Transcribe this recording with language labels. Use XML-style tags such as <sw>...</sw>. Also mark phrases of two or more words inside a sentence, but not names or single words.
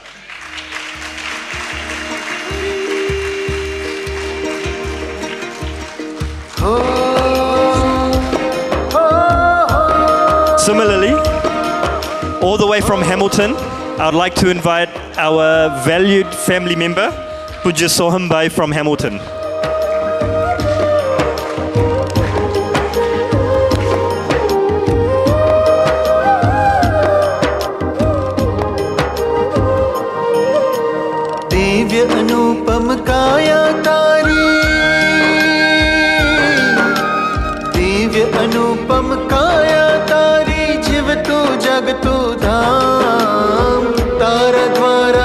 <en>Similarly, all the way from Hamilton, I would like to invite our valued family member, Puja Soham Bhai from Hamilton.</en> <gu>દિવ્ય અનુપમ કાયા તારી દિવ્ય અનુપમ કાયા તારી જીવ તું જગ તું ધામ તારા દ્વારા</gu>